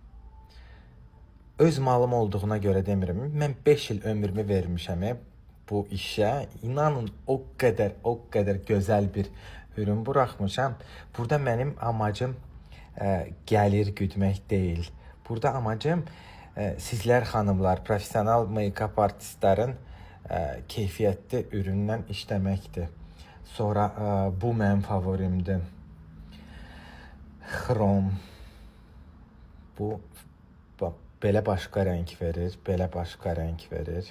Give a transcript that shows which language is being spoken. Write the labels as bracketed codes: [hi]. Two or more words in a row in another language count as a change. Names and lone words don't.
[az] Öz malım olduğuna görə demirəm. Mən 5 il ömrümü vermişəm bu işə. İnanın, o qədər gözəl bir ürün buraxmışam. Burada mənim amacım gəlir güdmək deyil. Burada amacım sizlər xanımlar, [en] professional make-up [az] artistlərin keyfiyyətli üründən işləməkdir. Sonra bu mənim favorimdir. Xrom. Bu belə başqa rəng verir, belə başqa rəng verir.